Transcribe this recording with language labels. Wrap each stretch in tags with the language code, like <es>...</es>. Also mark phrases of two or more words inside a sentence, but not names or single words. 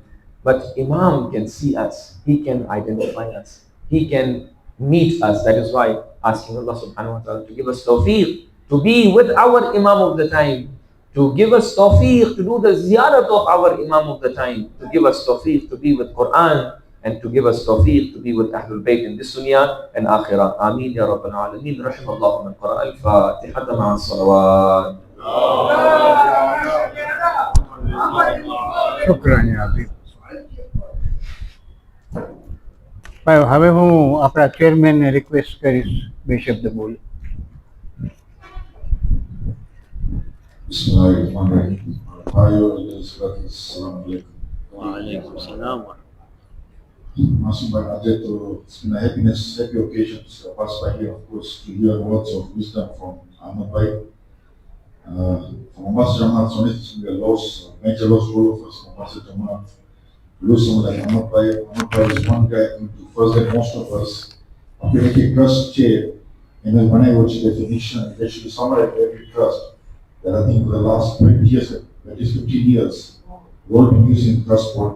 <en>But Imam can see us, he can identify us, he can meet us. That is why asking Allah</en> <ar>سبحانه وتعالى</ar> <en>to give us tawfiq to be with our Imam of the time, to give us tawfiq to do the ziyarat of our Imam of the time, to give us tawfiq to be with Quran, and to give us tawfiq to be with Ahlul Bayt in this dunya and akhirah.</en> <ar>آمين يا رب العالمين. رحم الله من قرأ الفاتحة مع الصلوات. شكرا يا حبيب.</ar> <gu>ભાઈ હવે હું આપણા ચેરમેનને રિક્વેસ્ટ કરીશ બે શબ્દ બોલ.</gu> <en>Bismillahirrahmanirrahim. Assalamualaikum. Masum Bhai, it's been a happy occasion to pass by here, of course, to hear words of wisdom from Ahmad Bhai. From Mombasa Jamaat, so it's been a loss, major loss for all of us, Mombasa Jamaat. Lose someone like Ahmad Bhai. Ahmad Bhai is one guy who, first like most of us, after making trust chair, and then when I watch definition, it actually summarize every trust that I think for the last 20 years, at least 15 years, we've all been using trust board.</en>